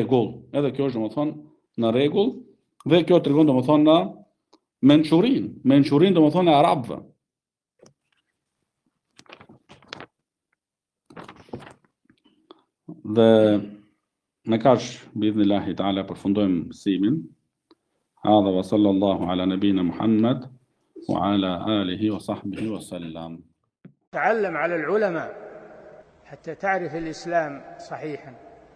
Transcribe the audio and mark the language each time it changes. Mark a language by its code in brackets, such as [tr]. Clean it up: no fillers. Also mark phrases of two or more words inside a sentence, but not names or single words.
[sq] Edhe kjo është domethënë në rregull, Dhe kjo tregon domethënë në mençurinë domethënë e arabëve. Dhe me kash [ar] بإذن الله تعالى [sq] përfundojmë mësimin. [ar] هذا وصلى الله على نبينا محمد وعلى آله وصحبه وسلم. تعلم على العلماء حتى تعرف الإسلام صحيحا.